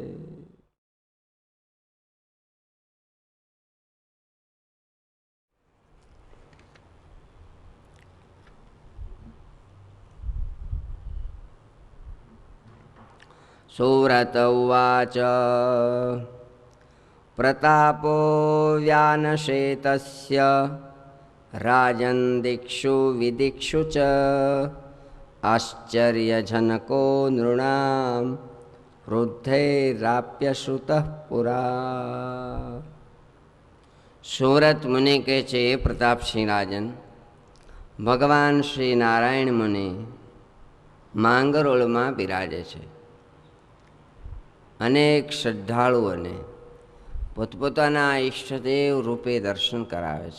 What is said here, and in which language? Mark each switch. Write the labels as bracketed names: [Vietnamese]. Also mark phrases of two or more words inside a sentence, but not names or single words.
[Sanskrit] सुव्रत उवाच प्रतापो व्यानशेतस्य राजन् दिक्षु विदिक्षु च आश्चर्यजनको नृणां वृद्धैराप्यश्रुतः पुरा। [Gujarati] સુરત મુનિ કહે છે, એ પ્રતાપસિંહ રાજન, ભગવાન શ્રી નારાયણ મુનિ માંગરોળમાં બિરાજે છે. અનેક શ્રદ્ધાળુઓને પોતપોતાના ઈષ્ટદેવ રૂપે દર્શન કરાવે છે.